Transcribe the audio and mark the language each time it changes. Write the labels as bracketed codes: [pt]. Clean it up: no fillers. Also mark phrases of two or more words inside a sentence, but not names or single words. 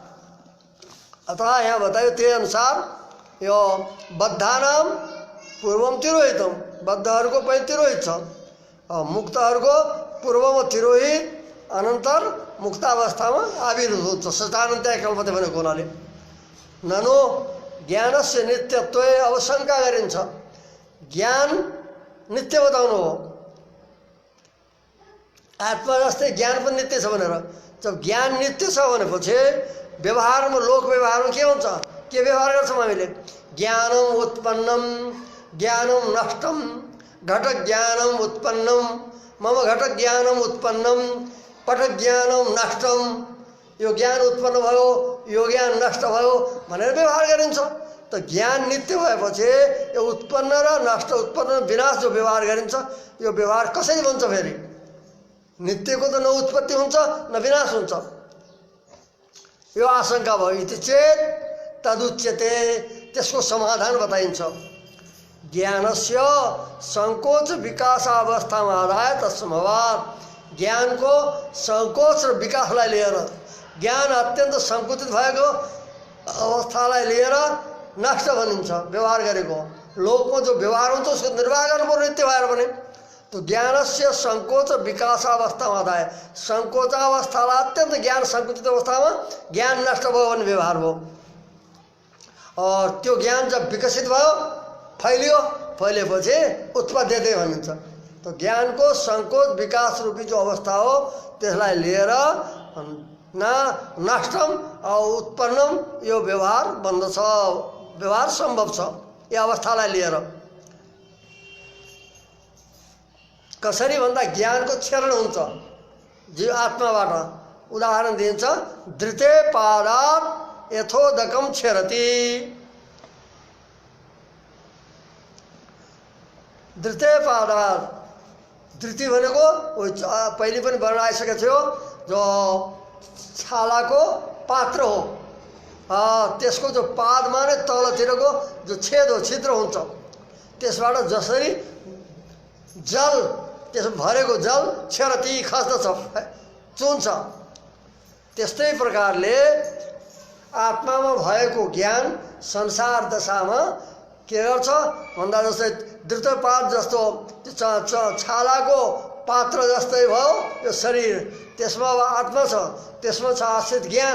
[ne] अतः यहाँ बतायो त्यही अनुसार यो [sa] बद्धानाम पूर्वम तिरोहितम, [ne] बद्धहरूको पनि तिरोहित छ, मुक्तहरूको पूर्वमा तिरोहित, अनन्तर मुक्तावस्थामा आविर्भूत छ। [sa] सचानन्त्याय कल्पते [ne] भनेको हुनाले [sa] ननो ज्ञानस्य नित्यत्व। [ne] अब शङ्का गरिन्छ ज्ञान नित्य बताउनु हो, आत्मा जस्तै ज्ञान पनि नित्य छ भनेर। जब ज्ञान नित्य छ भनेपछि व्यवहारमा, लोक व्यवहारमा के हुन्छ, के व्यवहार गर्छौँ हामीले? [sa] ज्ञानम उत्पन्नम ज्ञानम नष्टम, घट ज्ञानम उत्पन्नम मम घट ज्ञानम उत्पन्नम पट ज्ञानम नष्टम। [ne] यो ज्ञान उत्पन्न भयो, यो ज्ञान नष्ट भयो भनेर व्यवहार गरिन्छ। त ज्ञान नित्य भएपछि यो उत्पन्न र नष्ट, उत्पन्न र विनाश जो व्यवहार गरिन्छ यो व्यवहार कसरी बन्छ? फेरि नित्यको त न उत्पत्ति हुन्छ न विनाश हुन्छ। यो आशंका भयो। [sa] इति चेत तदुच्यते, [ne] त्यसको समाधान बताइन्छ। [sa] ज्ञानस्य संकोच विकासावस्थामा आधाय तत्समवाद, [ne] ज्ञानको संकोच र विकासलाई लिएर, ज्ञान अत्यन्त सङ्कुचित भएको अवस्थालाई लिएर नष्ट भनिन्छ व्यवहार गरेको। लोकमा जो व्यवहार हुन्छ उसको निर्वाह गर्नुपर्ने नित्य भएर भने। तो [sa] ज्ञानस्य संकोच विकासावस्थामा आधाय, [ne] सङ्कोचावस्थालाई अत्यन्त ज्ञान सङ्कुचित अवस्थामा ज्ञान नष्ट भयो भने व्यवहार भयो। और त्यो ज्ञान जब विकसित भयो, फैलियो, फैलेपछि उत्पद्यते भनिन्छ। तो ज्ञानको संकोच विकास रूपी जो अवस्था हो त्यसलाई लिएर न नष्टम और उत्पन्नम यो व्यवहार बन्दछ, व्यवहार सम्भव छ यो अवस्थालाई लिएर। कसरी भन्दा ज्ञानको क्षरण हुन्छ जीव आत्माबाट। उदाहरण दिन्छ, [sa] धृते पादात यथोदकम क्षरति। [ne] धृते पादात, धृति भनेको पहिले पनि वर्ण आइसकेको थियो, जो छालाको पात्र हो। त्यसको जो पादमा नै तलतिरको जो छेद हो, छिद्र हुन्छ, त्यसबाट जसरी जल, त्यस भरेको जल क्षरति खस्दछ, चुन्छ, त्यस्तै प्रकारले आत्मामा भएको ज्ञान संसार दशामा के गर्छ भन्दा जस्तै धृतपात जस्तो छालाको पात्र जस्तै भयो यो शरीर, त्यसमा आत्मा छ, त्यसमा छ आश्रित ज्ञान।